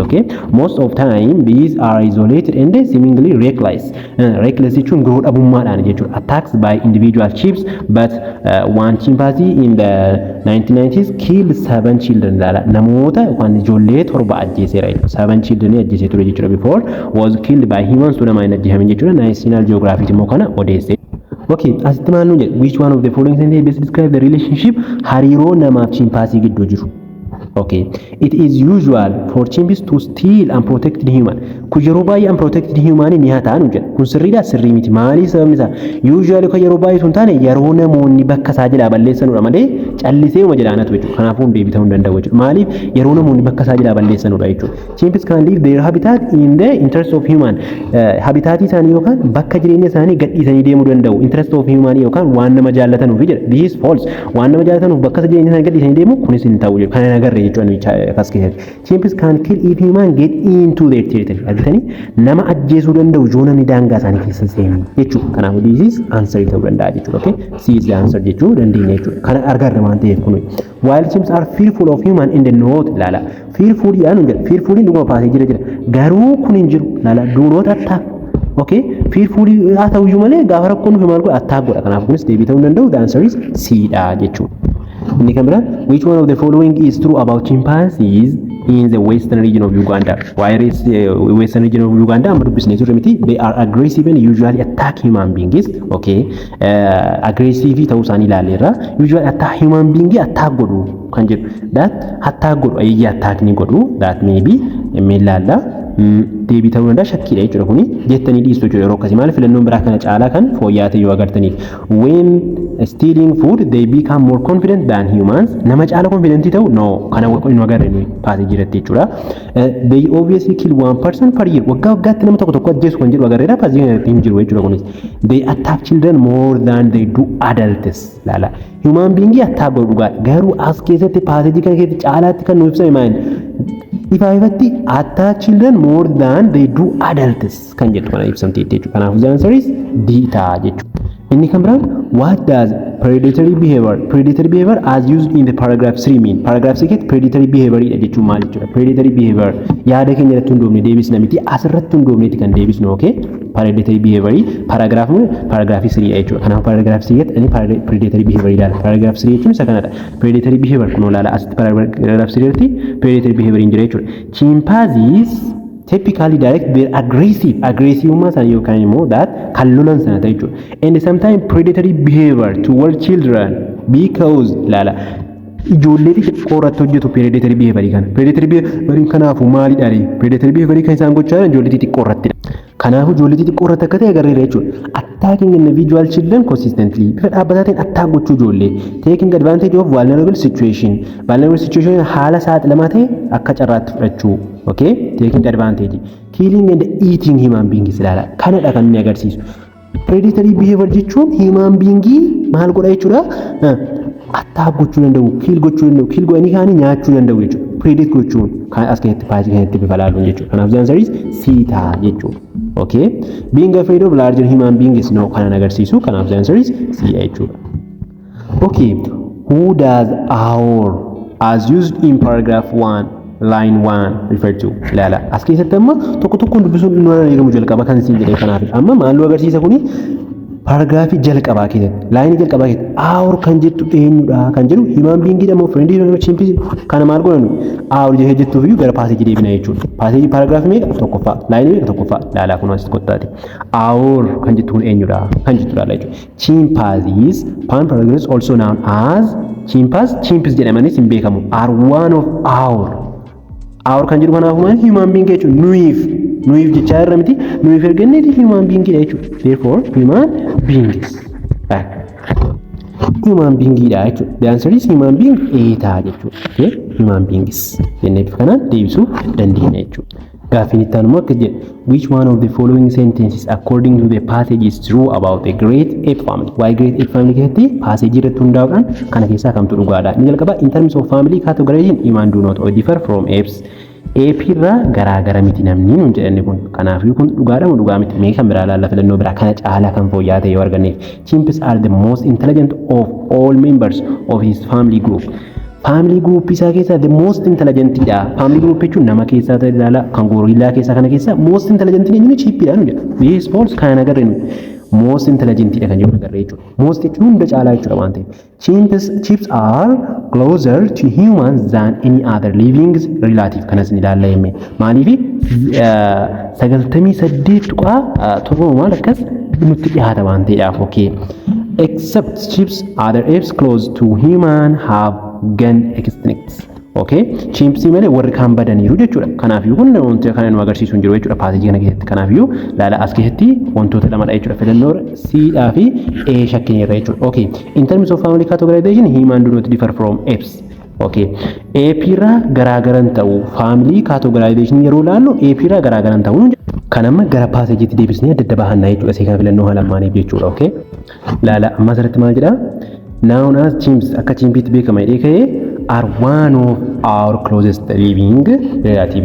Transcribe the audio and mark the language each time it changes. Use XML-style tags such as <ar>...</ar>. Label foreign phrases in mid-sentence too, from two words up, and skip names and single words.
<en>Okay, most of time these are isolated and seemingly reckless.</en> <om>Reckless jechuun guruu dhabummaadhaan jechuudha.</om> <en>Attacks by individual chimps, but one chimpanzee in the 1990s killed 7 children.</en> <om>Namoota yookaan ijoollee 7 ajjeeseera.</om> <en>7 children</en> <om>ajjeesee ture jechuudha.</om> <en>Before was killed by humans to</en> <om>nama hin ajjeefamin jechuudha. National Geographic immoo kana odeesse. Okay, asitti maal nuun jedhe?</om> <en>Which one of the following sentences describe the relationship</en> <om>hariiroo namaaf chimpanzee gidduu jiru?</om> <en>Okay, it is usual for chimps to steal unprotected human.</en> <om>Kun yeroo baay'ee</om> <en>unprotected human</en> <om>ni hataan jedha. Kun sirriidha sirrii miti. Maali sababni isaa? Usually kan yeroo baay'ee sun taane yeroo namoonni bakka isaa jalaa balleessanudha malee callisee uma jalaanatu jechuudha. Kanaafuu deebi'uu hin danda'u jechuudha. Maaliif yeroo namoonni bakka isaa jalaa balleessanudha jechuudha.</om> <en>Chimps can leave their habitat in the interest of human.</en> <om>Habitaatii isaanii yookaan bakka jireenya isaanii gadhiisanii deemuu danda'u.</om> <en>Interest of human</en> <om>yookaan waan nama jaallatanuuf jedha.</om> <en>This is false.</en> <om>Waan nama jaallatanuuf bakka jireenya isaanii gadhiisanii deemu kunis hin ta'u jechuudha. Kana agarre</om> <en>Chimps can kill if human get into their territory.</en> <om>Argitanii nama ajjeesuu danda'u yoo namni daangaa isaanii keessa seenu jechuudha. Kanaafuu</om> <en>this is answer</en> <om>ta'uu danda'a jechuudha.</om> <en>Okay, C is the answer</en> <om>jechuu dandeenya jechuudha. Kana agarre waan ta'eef kun.</om> <en>While chimps are fearful of human in the north,</en> <om>laala fearful yaanu jedha. Fearful dhuguma paasee jira. Garuu kun hin jiru. Laala</om> <en>do not attack.</en> <om>Okay, fearful haa ta'u iyyuu malee gaafa rakkoon nuuf maal godha</om> <en>attack godha.</en> <om>Kanaaf kunis deebii ta'uu danda'u.</om> <en>The answer is C</en> <om>dha jechuudha. Inni kan biraa,</om> <en>which one of the following is true about chimpanzees in the western region of Uganda? While western region of Uganda, they are aggressive and usually attack human beings.</en> <om>Okay,</om> <en>aggressive ta'uu</en> <om>isaanii ilaaleerra.</om> <en>Usually attack human beings</en> <om>attack godhu kan jedhu. That attack godhu ayyaa attack ni godhu.</om> <en>That maybe ilaalla.</en> <om>Deebii ta'uu danda'a shakkiidha jechuudha kuni jettanii dhiistu jechuudha yeroo akkasii maal filannoon biraa kana caalaa kan fooyya'aa yoo agartaniif.</om> <en>When stealing food they become more confident than humans.</en> <om>Nama caala confident ta'u no kana inni agarre ni paasee jiratti jechuudha.</om> <en>They obviously kill one person per year.</en> <om>Waggaa waggaatti nama tokko ajjeesu kan jedhu agarreera paasee kanatti hin jiru jechuudha kunis.</om> <en>They attack children more than they do adults.</en> <om>Laala</om> <en>human being</en> <om>attack godhu garuu as keessatti paasee kana keessatti caalaatti kan nuuf ibsame maal</om> <en>if I attack children more than they do adults</en> <om>kan jedhu kana ibsamte jechuudha. Kanaafuu</om> <en>the answer is D</en> <om>ta'a jechuudha. Inni kan biraan</om> <en>what does predatory behavior as used in the paragraph 3 mean?</en> <om>Paragraph 3 keessatti predatory behavior jechuun maal jechuudha?</om> <en>Predatory behavior</en> <om>yaada keenya irratti hundoofne deebisna miti asirratti hundoofneeti kan deebisnu. Okay,</om> <en>predatory behavior</en> <om>paragraph 3 jechuudha. Kanaaf paragraph 3 keessatti inni</om> <en>predatory behavior</en> <om>ilaala. Paragraph 3 jechuun isa kanadha.</om> <en>Predatory behavior</en> <om>kun ilaala asitti paragraph 3 irratti</om> <en>predatory behavior</en> <om>hin jira jechuudha.</om> <en>Chimpanzees typically direct their aggressive</en> <om>masaan yookaan immoo</om> <en>that</en> <om>kan lolan sana ta'e jechuudha.</om> <en>And sometimes predatory behavior toward children because</en> <om>laala ijoollee xixiqqoo irratti hojjetu</om> <en>predatory behavior kana. Predatory behavior</en> <om>kanaafuu maalidha?</om> <en>Predatory behavior</en> <om>kan isaan gochaa jiran ijoollee xixiqqoo irratti. Kanaafuu ijoollee xixiqqoo irratti akka ta'e agarreera jechuudha.</om> <en>Attacking individual children consistently</en> <om>bifa dhaabbataatiin attack gochuu ijoollee.</om> <en>Taking advantage of vulnerable situation. Vulnerable situation</en> <om>haala saaxilamaa ta'e akka carraatti fudhachuu.</om> <en>Okay? Taking advantage. Killing and eating human beings</en> <om>ilaala. Kanadha kan inni agarsiisu.</om> <en>Predatory behavior</en> <om>jechuun</om> <en>human being</en> <om>maal godha jechuudha? Attack gochuu danda'u, kill gochuu danda'u, kill godhanii kaanii nyaachuu danda'u jechuudha. Predate gochuun kan as keessatti paajii kanatti bifa laaluun jechuudha. Kanaaf</om> <en>the answer is C</en> <om>ta'a jechuudha.</om> <en>Okay? Being afraid of larger human beings</en> <om>no kanan agarsiisu. Kanaaf</om> <en>the answer is C</en> <om>jechuudha.</om> <en>Okay. Who does our as used in paragraph 1 line 1 refer to?</en> <om>Ilaala. As keessatti amma tokko tokkoon dubbisuun inni waan eegamu jalqaba kan siin jedhee kanaaf. Amma maaloo agarsiisa kuni paragraafii jalqabaa keessatti laayinii jalqabaa keessatti our kan jettu eenyudha kan jedhu</om> <en>human being</en> <om>dha moo friend dha chimp kana maal godhanu our jedhee jettuuf iyyuu gara paaseejii deebina jechuudha. Paaseejii paragraafii meeqa tokkoffaa laayinii meeqa tokkoffaa laalaa kun asitti qottaati. Our kan jettu kun eenyudha kan jettu laala jechuudha.</om> <en>Chimpanzees parental also known as chimps</en> <om>jedhamanis hin beekamu</om> <en>are one of our</en> <om>kan jedhu kanaaf maal</om> <en>human being</en> <om>jechuudha nuyiif jecha irra miti nuyiif ergannee</om> <en>human being</en> <om>dha jechuudha.</om> <en>Therefore human beings human being</en> <om>dha jechuudha.</om> <en>The answer is human being A</en> <om>ta'a jechuudha.</om> <en>Okay? Human beings</en> <om>jennee bifa kanaan deebisuu dandeenya jechuudha. Gaaffiin itti aanu akka jedhu</om> <en>which one of the following sentences according to the passage is true about the great ape family?</en> <om>Waa'ee</om> <en>great ape family</en> <om>keessatti paaseejii irratti hundaa'uudhaan kana keessaa kamtu dhugaadha?</om> <en>Inni jalqaba in terms of family categorization human do not differ from apes.</en> <om>Ape irraa garaagara miti namni nuun jedhanne kun. Kanaafuu kun dhugaadha moo dhugaa miti? Mee kan biraa laalla filannoo biraa kana caalaa kan fooyya'aa ta'e yoo arganneef.</om> <en>Chimps are the most intelligent of all members of his family group. Family group</en> <om>isaa keessaa</om> <en>the most intelligent</en> <om>dha.</om> <en>Family group</en> <om>jechuun nama keessaa ta'e ilaala kan gorillaa keessaa kana keessaa</om> <en>most intelligent</en> <om>inni chimp dha nu jedha.</om> <en>This false</en> <om>kan agarre nu.</om> <en>Most intelligent</en> <om>dha kan jedhu agarre jechuudha. Most jechuun hunda caalaa jechuudha waan ta'eef.</om> <en>Chimps are closer to humans than any other living relative.</en> <om>Kanas ni ilaalla yemmee. Maaliif 98.7 maal akkas nutti dhiyaata waan ta'eedhaaf.</om> <en>Okay. Except chimps other apes close to human have gone extinct. Okay? Chimps</en> <om>malee warri kaan badaniiru jechuudha. Kanaafuu kun wantoota kana nu agarsiisu hin jiru jechuudha paaseejii kana keessatti. Kanaafuu laala as keessatti wantoota lamadha jechuudha. Filannoo C dhaa fi A shakkineerra jechuudha.</om> <en>Okay. In terms of family categorization human do not differ from apes. Okay.</en> <om>Ape irraa garaagaran ta'u</om> <en>family categorization</en> <om>yeroo laallu ape irraa garaagaran ta'u kanamma gara paaseejiitti deebisnee adda baahannaa jechuudha. Seekaa filannoo haala lamaaniif jechuudha.</om> <en>Okay.</en> <om>Laala amma asirratti maal jedhaa?</om> <en>Known as chimps akka chimpiitti beekama jedhee ka'ee are one of our closest living relative.</en>